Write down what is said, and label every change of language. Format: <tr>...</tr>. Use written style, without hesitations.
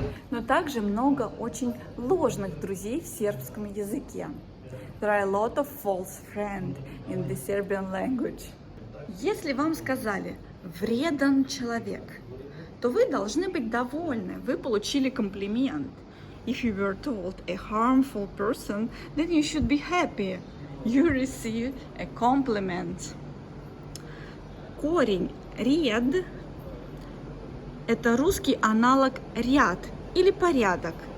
<ru>Но также много очень ложных друзей в сербском языке.</ru> <en>There are a lot of false friends in the Serbian language.</en> <ru>Если вам сказали «вреден человек», то вы должны быть довольны, вы получили комплимент.</ru> <en>If you were told a harmful person, then you should be happy. You received a compliment.</en> <ru>Корень «ред» – это русский аналог «ряд» или «порядок».</ru>